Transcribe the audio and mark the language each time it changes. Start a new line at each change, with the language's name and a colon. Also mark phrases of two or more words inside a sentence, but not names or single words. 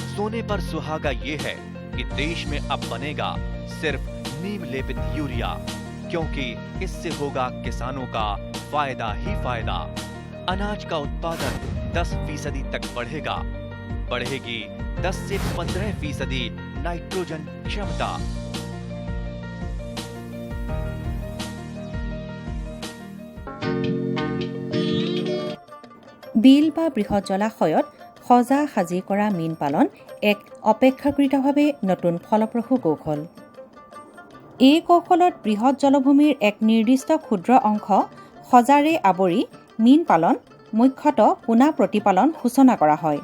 Hindi: सोने पर सुहागा ये है कि देश में अब बनेगा सिर्फ नीम लेपित यूरिया, क्योंकि इससे होगा किसानों का फायदा ही फायदा। अनाज का उत्पादन 10% तक बढ़ेगा। बढ़ेगी 10 से 15% नाइट्रोजन क्षमता।
Assamese: বিল বা বৃহৎ জলাশয়ত সজা সাজি কৰা মীন পালন এক অপেক্ষাকৃতভাৱে নতুন ফলপ্ৰসূ কৌশল। এই কৌশলত বৃহৎ জলভূমিৰ এক নিৰ্দিষ্ট ক্ষুদ্ৰ অংশ সজাৰে আৱৰি মীন পালন মুখ্যতঃ পোনা প্ৰতিপালন সূচনা কৰা হয়।